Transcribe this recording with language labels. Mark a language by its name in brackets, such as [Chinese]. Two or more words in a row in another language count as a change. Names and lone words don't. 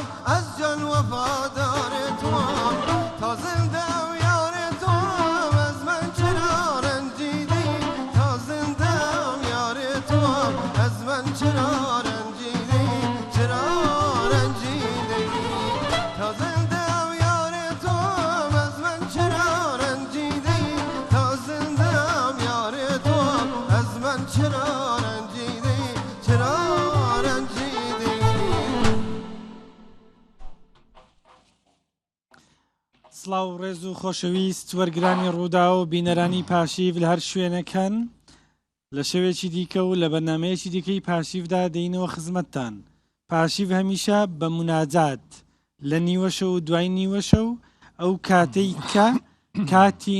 [Persian] از جان وفادار تو هم تا زنده ام یار تو هم از من چرا رنجیدی تا زنده ام یار تو هم از من چرا رنجیدی چرا رنجیدی تا زنده ام یار تو هم از من چرا رنجیدی تا زنده از من چرا رنجیدی چرا رنجیدی [Central Kurdish] سڵاو ڕێز و خۆشەویست وەرگرانی ڕوودا و بینەرانی پاشیف لە هەر شوێنەکەن لە شەوێکی دیکە و لە بەرنامەیەکی دیکەی پاشیفدا دەینەوە خزمەتتان پاشیف هەمیشە بە مناجات لە نیوەشە و دوای نیوەشە و ئەو کاتەی کە کاتی